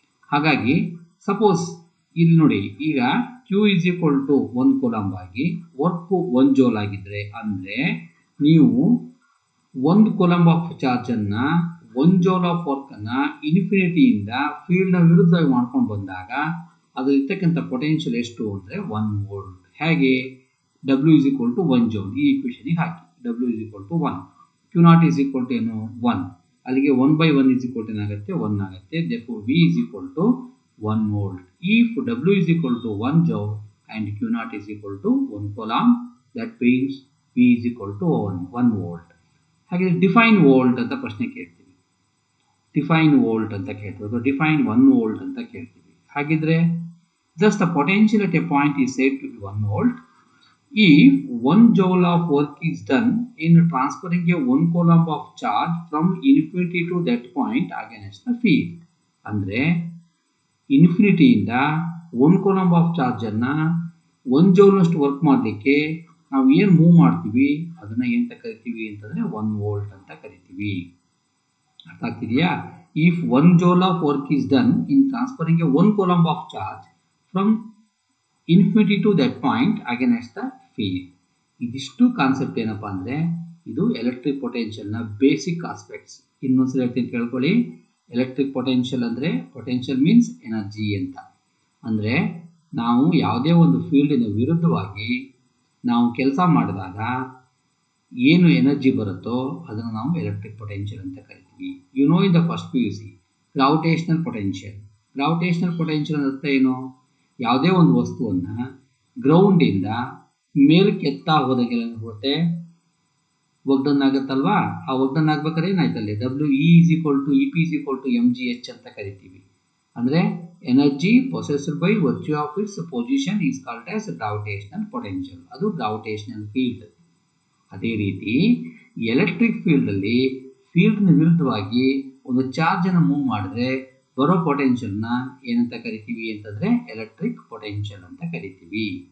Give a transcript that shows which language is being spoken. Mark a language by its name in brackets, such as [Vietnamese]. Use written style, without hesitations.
[Kannada] ಹಾಗಾಗಿ ಸಪೋಸ್ ಇಲ್ಲಿ ನೋಡಿ, ಈಗ [English] Q is equal to 1 [Kannada] ಕೂಲಾಂಬ್ ಆಗಿ ವರ್ಕ್ 1 ಜೌಲ್ ಆಗಿದ್ರೆ ಅಂದ್ರೆ ನೀವು 1 ಕೂಲಾಂಬ್ ಆಫ್ ಚಾರ್ಜ್ ಅನ್ನ 1 ಜೌಲ್ ಆಫ್ ವರ್ಕ್ ಅನ್ನ ಇನ್ಫಿನಿಟಿಯಿಂದ ಫೀಲ್ಡ್ ನ ವಿರುದ್ಧವಾಗಿ ಮಾಡ್ಕೊಂಡು ಬಂದಾಗ ಅದರಲ್ಲಿರ್ತಕ್ಕಂಥ ಪೊಟೆನ್ಷಿಯಲ್ ಎಷ್ಟು ಅಂದ್ರೆ 1 ವೋಲ್ಟ್. ಹೇಗೆ? [English] W is equal to 1 joule [Kannada] ಈ equation hockey. [English] W is equal to 1, Q0 is equal to ಏನು 1, [Kannada] ಅಲ್ಲಿಗೆ [English] 1/1 is equal to [Kannada] ಏನಾಗುತ್ತೆ [English] 1 ಆಗುತ್ತೆ. therefore V is equal to 1 volt. If W is equal to 1 joule and Q0 is equal to 1 coulomb, that means V is equal to 1 volt. [Kannada] ಹಾಗೆ define volt ಅಂತ ಪ್ರಶ್ನೆ ಕೇಳ್ತೀವಿ. Define volt ಅಂತ ಕೇಳ್ತೀವಿ ಅಥವಾ define 1 volt ಅಂತ ಕೇಳ್ತೀವಿ. ಹಾಗಿದ್ರೆ [English] thus the potential at a point is said to be 1 volt if 1 joule of work is done in transferring a 1 coulomb of charge from infinity to that point against the field. [Kannada] ಅಂದ್ರೆ ಇನ್ಫಿನಿಟಿಯಿಂದ 1 coulomb of charge ಅನ್ನ 1 ಜೌಲ್ನಷ್ಟು work ಮಾಡಲಿಕ್ಕೆ ನಾವು ಏನು move ಮಾಡ್ತೀವಿ ಅದನ್ನ ಏನಂತ ಕರಿತೀವಿ ಅಂತಂದ್ರೆ 1 ವೋಲ್ಟ್ ಅಂತ ಕರಿತೀವಿ. ಅರ್ಥ ಆಗ್ತಿದೆಯಾ? [English] If 1 joule of work is done in transferring a 1 coulomb of charge from infinity to that point against the field. [Kannada] ಇದಿಷ್ಟು ಕಾನ್ಸೆಪ್ಟ್ ಏನಪ್ಪಾ ಅಂದ್ರೆ ಇದು ಎಲೆಕ್ಟ್ರಿಕ್ ಪೊಟೆನ್ಷಿಯಲ್ ನ ಬೇಸಿಕ್ ಆಸ್ಪೆಕ್ಟ್ಸ್. ಇನ್ನೊಂದ್ಸಲ ಹೇಳ್ತೀನಿ ಕೇಳ್ಕೊಳ್ಳಿ. ಎಲೆಕ್ಟ್ರಿಕ್ ಪೊಟೆನ್ಷಿಯಲ್ ಅಂದ್ರೆ ಪೊಟೆನ್ಷಿಯಲ್ ಮೀನ್ಸ್ ಎನರ್ಜಿ ಅಂತ. ಅಂದ್ರೆ ನಾವು ಯಾವುದೇ ಒಂದು ಫೀಲ್ಡಿನ ವಿರುದ್ಧವಾಗಿ ನಾವು ಕೆಲಸ ಮಾಡಿದಾಗ ಏನು ಎನರ್ಜಿ ಬರುತ್ತೋ ಅದನ್ನು ನಾವು ಎಲೆಕ್ಟ್ರಿಕ್ ಪೊಟೆನ್ಷಿಯಲ್ ಅಂತ ಕರಿತೀವಿ. [English] You know in the first PUC gravitational potential. Gravitational potential [Kannada] ಅರ್ಥ ಏನು? ಯಾವುದೇ ಒಂದು ವಸ್ತುವನ್ನ ಗ್ರೌಂಡ್ ಇಂದ ಮೇಲಕ್ಕೆ ಎತ್ತಾ ಹೋದಾಗೆಲ್ಲ ಹೋಗುತ್ತೆ ಒಗ್ಡನ್ ಆಗುತ್ತಲ್ವಾ? ಆ ಒಗ್ಡನ್ ಆಗ್ಬೇಕಾದ್ರೆ ಏನಾಯ್ತಲ್ಲಿ [English] WE is equal to EP is equal to mgh [Kannada] ಅಂತ ಕರಿತೀವಿ. [English] ಅಂದ್ರೆ energy possessed by virtue of its position is called as gravitational potential. [Kannada] ಅದು ಗ್ರಾವಿಟೇಷನಲ್ ಫೀಲ್ಡ್. ಅದೇ ರೀತಿ ಎಲೆಕ್ಟ್ರಿಕ್ ಫೀಲ್ಡ್ ಅಲ್ಲಿ ಫೀಲ್ಡ್ ನ ವಿರುದ್ಧವಾಗಿ ಒಂದು ಚಾರ್ಜ್ ಅನ್ನು ಮೂವ್ ಮಾಡಿದ್ರೆ ಬರೋ ಪೊಟೆನ್ಷಿಯಲ್ ನ ಏನಂತ ಕರಿತೀವಿ ಅಂತಂದ್ರೆ ಎಲೆಕ್ಟ್ರಿಕ್ ಪೊಟೆನ್ಷಿಯಲ್ ಅಂತ ಕರಿತೀವಿ.